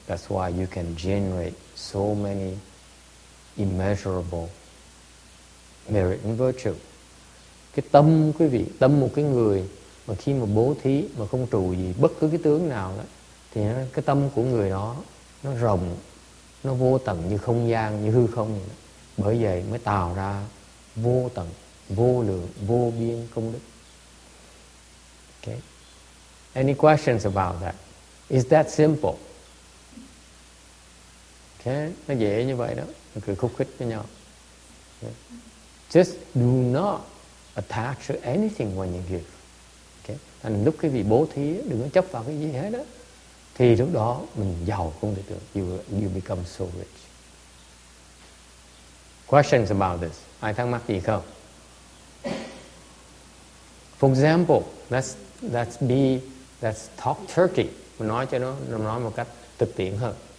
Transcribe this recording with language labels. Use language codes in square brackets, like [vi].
[en] That's why you can generate so many immeasurable merit and virtue. [vi] Cái tâm quý vị, tâm một cái người mà khi mà bố thí mà không trụ gì bất cứ cái tướng nào đó, thì cái tâm của người đó nó rộng, nó vô tận như không gian, như hư không vậy đó. Bởi vậy mới tạo ra vô tận, vô lượng, vô biên công đức. [en] Okay. Any questions about that? Is that simple? [vi] Okay. Nó dễ như vậy đó. Mình cười khúc khích với nhau. [en] Okay. Just do not attach to anything when you give. Okay. [vi] Thành lúc cái vị bố thí đừng có chấp vào cái gì hết đó. Thì lúc đó mình giàu không thể được. [en] You become so rich. Questions about this? [vi] Ai thắc mắc gì không? [en] For example, let's talk Turkey. [vi] Mình nói cho nó nói một cách thực tiễn hơn.